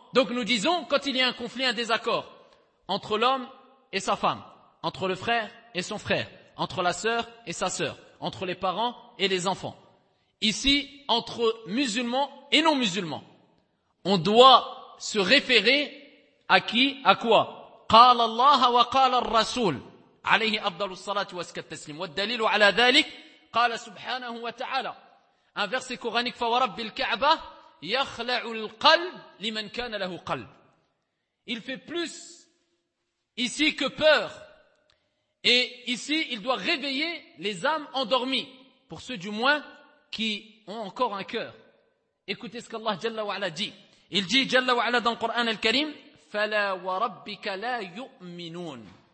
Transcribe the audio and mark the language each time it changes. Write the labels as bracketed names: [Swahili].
[French] Donc nous disons, quand il y a un conflit, un désaccord, entre l'homme et sa femme, entre le frère et son frère, entre la sœur et sa sœur, entre les parents et les enfants, ici, entre musulmans et non-musulmans, on doit se référer à qui, à quoi? [Arabic] قال الله وقال الرسول عليه أفضل الصلاة وسكت تسليم والدليل على ذلك قال سبحانه وتعالى. [French] Un verset coranique, [Arabic] فورب الكعبة يخلع القلب لمن كان له قلب. [French] Il fait plus ici que peur, et ici il doit réveiller les âmes endormies, pour ceux du moins qui ont encore un cœur. Écoutez ce qu'Allah Jalla wa Ala dit. Il dit Jalla wa Ala dans le Coran al-Karim, [Arabic] فَلَا وَرَبِّكَ لَا يُؤْمِنُونَ.